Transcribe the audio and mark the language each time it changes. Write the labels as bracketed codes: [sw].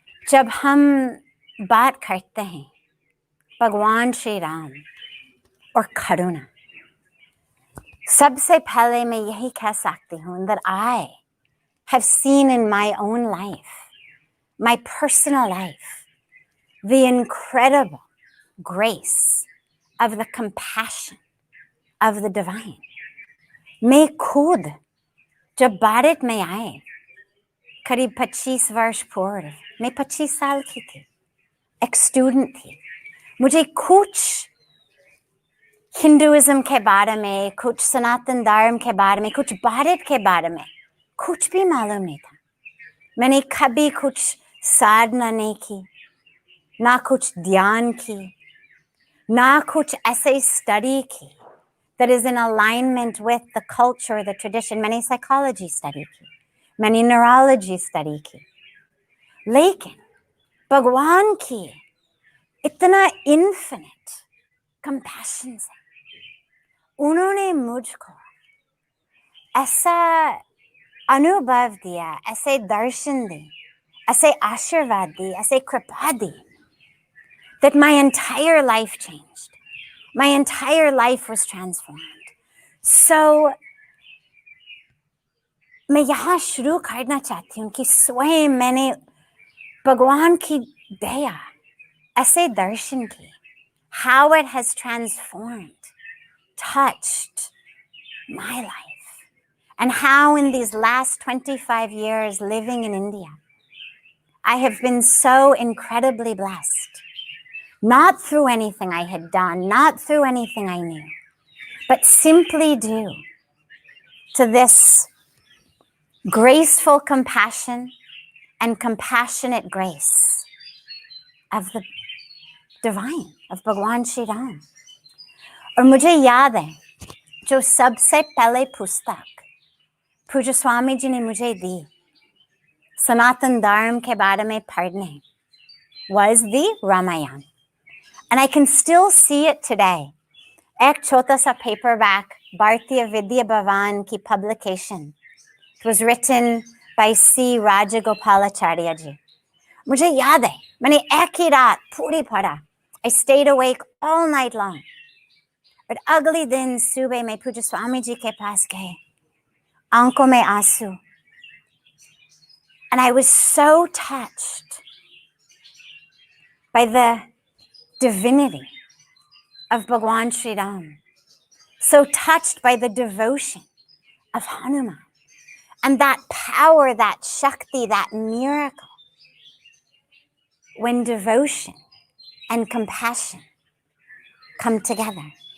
[hi] जब हम बात करते हैं भगवान श्री राम और करुणा, सबसे पहले मैं यही कह सकती हूँ [en] that I have seen in my own life, my personal life, the incredible grace of the compassion of the divine. [hi] मैं खुद जब भारत में आए करीब 25 वर्ष पूर्व, मैं 25 साल की थी, एक स्टूडेंट थी, मुझे कुछ हिंदुइज्म के बारे में, कुछ सनातन धर्म के बारे में, कुछ भारत के बारे में कुछ भी मालूम नहीं था. मैंने कभी कुछ साधना नहीं की, ना कुछ ध्यान की, ना कुछ ऐसे स्टडी की [en] that is in alignment with the culture, the tradition. Many psychology study ki, many neurology study ki. [hi] Lekin Bhagwan ki itna infinite compassion se, unhone mujhko ऐसा अनुभव दिया, ऐसे दर्शन दी, ऐसे आशीर्वाद दी, ऐसे कृपा दी, [en] that my entire life changed. My entire life was transformed. So [hi] मैं यहाँ शुरू करना चाहती हूँ कि स्वयं मैंने भगवान की दया ऐसे दर्शन की, [en] how it has transformed, touched my life, and how in these last 25 years living in India, I have been so incredibly blessed, not through anything I had done, not through anything I knew, but simply due to this graceful compassion and compassionate grace of the divine, of Bhagwan Shri Ram. [hi] और मुझे याद है जो सबसे पहले पुस्तक पूज्य स्वामी जी ने मुझे दी सनातन धर्म के बारे में पढ़ने [en] was the Ramayana. And I can still see it today. [hi] एक छोटा सा paperback भारतीय विद्या भवन की publication. [en] It was written by C. Rajagopalacharya ji. [hi] मुझे याद है मैंने एक ही रात पूरी पढ़ा. [en] I stayed awake all night long. [hi] और अगले दिन सुबह में पूज्य स्वामी जी के पास गए, आंखों में आंसू. [en] And I was so touched by the divinity of Bhagwan Shri Ram, so touched by the devotion of Hanuman, and that power, that Shakti, that miracle, when devotion and compassion come together.